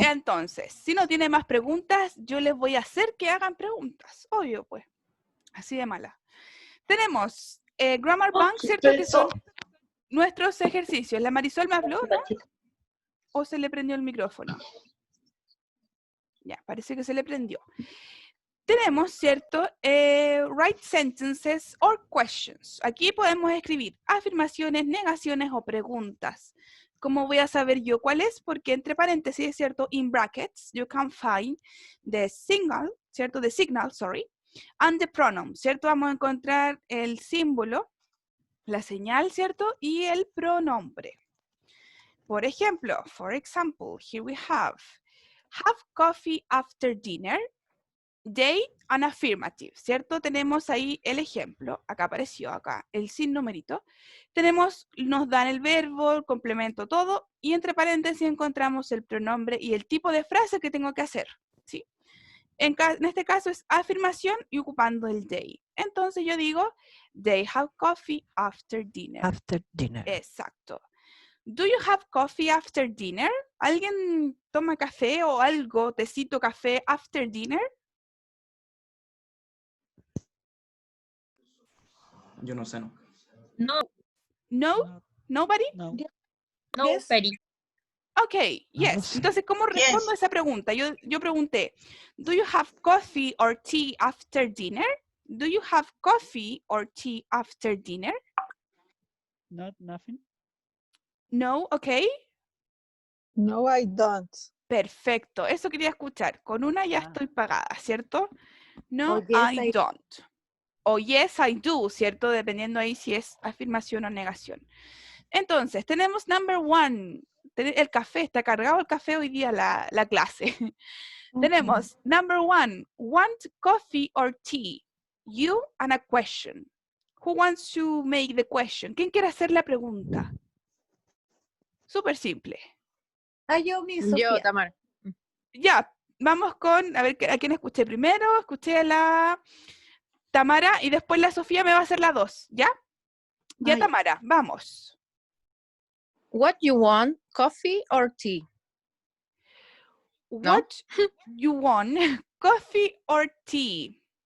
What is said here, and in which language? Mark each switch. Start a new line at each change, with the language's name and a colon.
Spanish: Entonces, si no tiene más preguntas, yo les voy a hacer que hagan preguntas. Obvio, pues. Así de mala. Tenemos Grammar Bank, ¿cierto? Que son nuestros ejercicios. ¿La Marisol me habló, no? ¿O se le prendió el micrófono? Ya, parece que se le prendió. Tenemos, ¿cierto?
English: Write sentences or questions.
Spanish: Aquí podemos escribir afirmaciones, negaciones o preguntas. ¿Cómo voy a saber yo cuál es? Porque entre paréntesis, ¿cierto?
English: In brackets, you can find the signal,
Spanish: ¿cierto?
English: The signal, sorry, and the pronoun,
Spanish: ¿cierto? Vamos a encontrar el símbolo, la señal, ¿cierto? Y el pronombre.
English: For example, here we have coffee after dinner, date and affirmative,
Spanish: ¿cierto? Tenemos ahí el ejemplo, acá apareció, acá, el sin numerito. Nos dan el verbo, el complemento, todo, y entre paréntesis encontramos el pronombre y el tipo de frase que tengo que hacer, ¿sí? En este caso es afirmación y ocupando el they. Entonces yo digo,
English: they have coffee after dinner. After dinner.
Spanish: Exacto.
English: Do you have coffee after dinner?
Spanish: ¿Alguien toma café o algo, tecito, café
English: after dinner?
Spanish: Yo no sé, no. No.
English: No? Nobody? No. Nobody. Ok, yes.
Spanish: Entonces, ¿cómo respondo a esa pregunta? Yo pregunté,
English: do you have coffee or tea after dinner? Do you have coffee or tea after dinner? Not nothing. No, ok. No, I don't.
Spanish: Perfecto, eso quería escuchar. Con una ya estoy pagada, ¿cierto?
English: No, Oh, yes, I don't.
Spanish: O
English: yes, I do,
Spanish: ¿cierto? Dependiendo ahí si es afirmación o negación. Entonces, tenemos
English: number one.
Spanish: El café, está cargado el café hoy día la clase. Tenemos
English: number one, want coffee or tea? You and a question. Who wants to make the question?
Spanish: ¿Quién quiere hacer la pregunta? Súper simple. Yo, mi Sofía. Yo, Tamara. Ya, vamos con, a ver, ¿a quién escuché primero? Escuché a la Tamara y después la Sofía me va a hacer la 2, ¿ya? Ya, Tamara, vamos.
English: What you want, coffee or tea? What you want, coffee or tea?